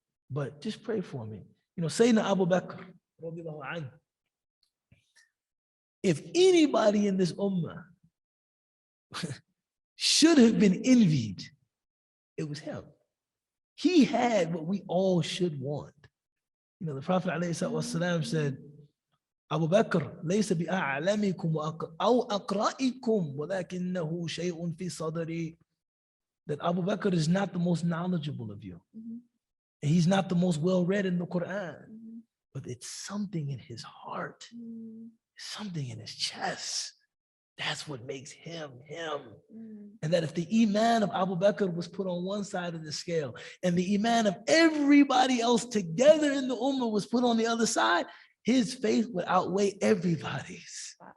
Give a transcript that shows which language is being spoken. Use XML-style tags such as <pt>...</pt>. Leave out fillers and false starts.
<en>But just pray for me. Sayyidina Abu Bakr, if anybody in this ummah should have been envied, it was him. He had what we all should want. The Prophet ﷺ said,</en> <ar>Abu Bakr, ليس بأعلمكم أو أقرأكم ولكنه شيء في صدري.</ar> <en>That Abu Bakr is not the most knowledgeable of you. And he's not the most well-read in the Quran. But it's something in his heart. Something in his chest. That's what makes him him. And that if the iman of Abu Bakr was put on one side of the scale and the iman of everybody else together in the ummah was put on the other side, his faith would outweigh everybody's.</en>